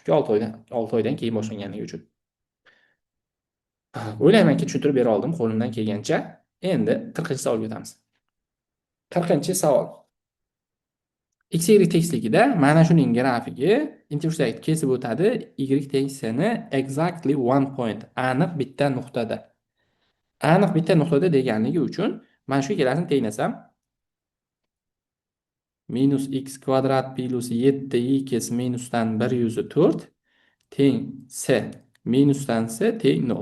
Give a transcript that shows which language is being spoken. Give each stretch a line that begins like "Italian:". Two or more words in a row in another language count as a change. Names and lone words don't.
Uzbek: Chunki 6 oydan keyin boshlanganligi uchun. O'ylaymanki tushuntirib bera oldim qo'limdan kelgancha. Endi 40-savolga o'tamiz. 40-savol. X, Y tekisligida mana shuning grafigi intersect kesib o'tadi Y tengsini
English: exactly one point,
Uzbek: aniq bitta nuqtada. Aniq bitta nuqtada deganligi uchun mana shu ikkalasini tenglasham minus x kvadrat plus 7x minusdan 104 teng s minusdan s teng 0.